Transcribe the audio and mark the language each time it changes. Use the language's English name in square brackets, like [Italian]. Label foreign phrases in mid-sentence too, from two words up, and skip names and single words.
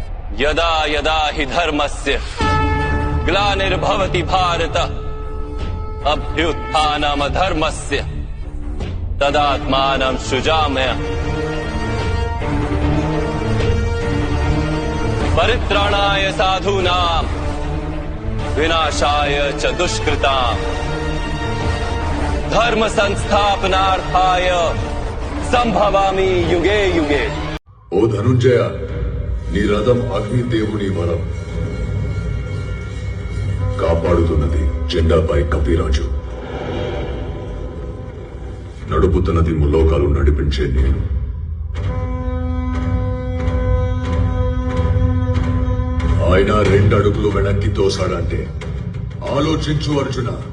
[Sanskrit] यदा यदा हि धर्मस्य ग्लानिर्भवति भारत अभ्युत्थानमधर्मस्य तदात्मानं सृजाम्यहम् परित्राणाय साधूनां विनाशाय च दुष्कृतां धर्म संस्थापनार्थाय संभवामि युगे युगे। ओ धनुंजय, [Telugu] నీ రథం అగ్నిదేవుని వరం కాపాడుతున్నది జెండాపై కపిరాజు, నడుపుతున్నది ముల్లోకాలు నడిపించే నేను. ఆయన 2 అడుగులు వెనక్కి తోసాడంటే ఆలోచించు అర్జున.